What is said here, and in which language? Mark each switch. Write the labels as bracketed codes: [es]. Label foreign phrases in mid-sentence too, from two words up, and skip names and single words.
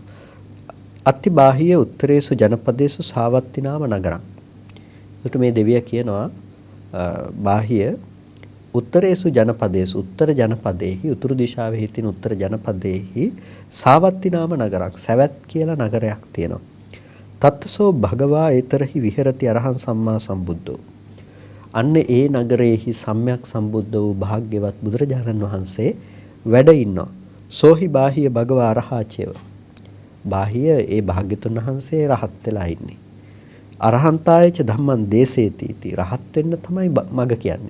[pi] අත්ති බාහිය උත්තරේසු ජනපදේසු සාවත්ති නාම නගරං. [si] ඒකට මේ දෙවියා කියනවා [pi] බාහිය උත්තරේසු ජනපදේසු උත්තර ජනපදේහි [si] උතුරු දිශාවේ හිටින [pi] උත්තර ජනපදේහි සාවත්ති නාම [si] නගරක් සවැත් කියලා නගරයක් තියෙනවා. [pi] තත්තසෝ භගවා ඒතරහි විහෙරති අරහං සම්මා සම්බුද්ධෝ. [si] අන්න ඒ නගරයේහි සම්්‍යක් සම්බුද්ධ වූ භාග්‍යවත් බුදුරජාණන් වහන්සේ වැඩ ඉන්නවා. [pi] සෝහි බාහිය භගවා අරහාචේව. [si] බාහිය ඒ භාග්‍යතුන් වහන්සේ රහත් වෙලා ඉන්නේ. [pi] අරහන්තායච ධම්මං දේසේති [si] රහත් වෙන්න තමයි මග කියන්නේ.